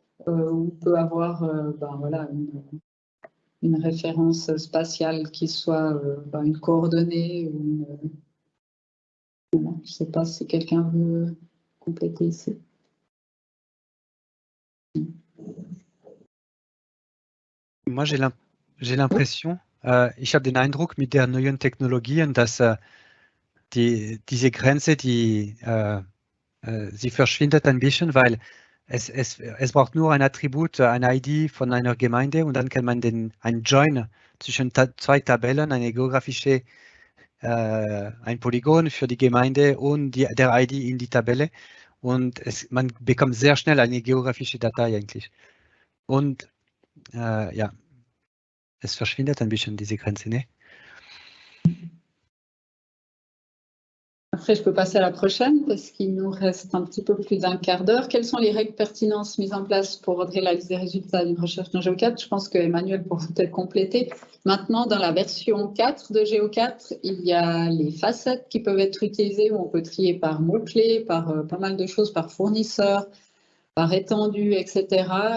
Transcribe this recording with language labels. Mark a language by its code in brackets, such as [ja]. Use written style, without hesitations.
[fr] On peut avoir voilà, une référence spatiale qui soit une coordonnée. Je ne sais pas si quelqu'un veut compléter ici. Moi, j'ai l'impression, [de] ich habe den Eindruck, mit der neuen Technologien, dass diese Grenze, sie verschwindet ein bisschen, weil es braucht nur ein Attribut, ein ID von einer Gemeinde und dann kann man ein Join zwischen zwei Tabellen, eine geografische, ein Polygon für die Gemeinde und der ID in die Tabelle und man bekommt sehr schnell eine geografische Datei eigentlich. Und ja, es verschwindet ein bisschen diese Grenze, ne? [fr] Après, je peux passer à la prochaine parce qu'il nous reste un petit peu plus d'un quart d'heure. Quelles sont les règles de pertinence mises en place pour ordrer la liste des résultats d'une recherche dans GEO4? Je pense que Emmanuel pourra peut-être compléter. Maintenant, dans la version 4 de GEO4, il y a les facettes qui peuvent être utilisées où on peut trier par mots-clés, par pas mal de choses, par fournisseur, par étendue, etc.